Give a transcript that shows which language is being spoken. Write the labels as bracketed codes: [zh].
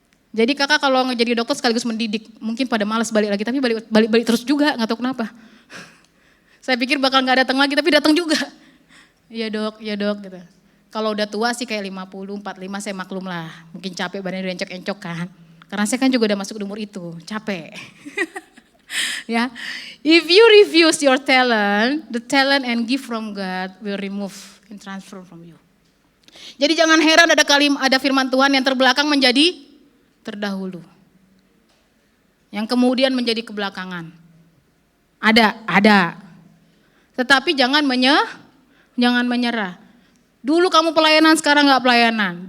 [id] Jadi kakak kalau jadi dokter sekaligus mendidik, mungkin pada malas balik lagi, tapi balik terus juga, gak tahu kenapa. Saya pikir bakal gak datang lagi, tapi datang juga. Iya dok, gitu. Kalau udah tua sih kayak 50, 45 saya maklum lah. Mungkin capek badannya udah encok-encok kan. Karena saya kan juga udah masuk umur itu, capek. [en] Ya, if you refuse your talent, the talent and gift from God will remove and transfer from you. [id] Jadi jangan heran ada firman Tuhan yang terbelakang menjadi terdahulu. Yang kemudian menjadi kebelakangan. Ada. Tetapi jangan menyerah. Dulu kamu pelayanan, sekarang enggak pelayanan.